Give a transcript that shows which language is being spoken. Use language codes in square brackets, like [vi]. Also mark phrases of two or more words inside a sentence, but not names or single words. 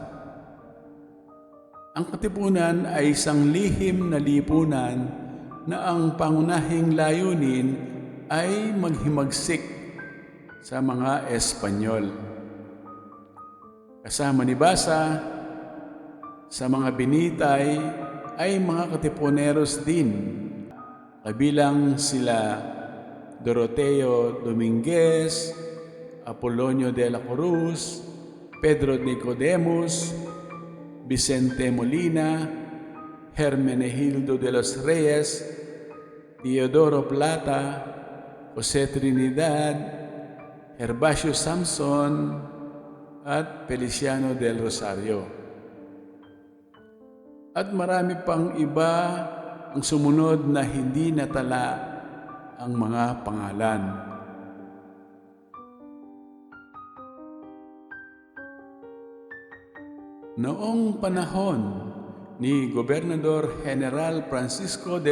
[tl] Ang Katipunan ay isang lihim na lipunan na ang pangunahing layunin ay maghimagsik sa mga Espanyol. Kasama ni Basa sa mga binitay ay mga Katipuneros din, kabilang sila Doroteo Dominguez, Apolonio de la Cruz, Pedro Nicodemus, Vicente Molina, Hermenegildo de los Reyes, Teodoro Plata, Jose Trinidad, Gervasio Samson, at Feliciano del Rosario. At marami pang iba ang sumunod na hindi natala ang mga pangalan. Noong panahon ni Gobernador General Francisco de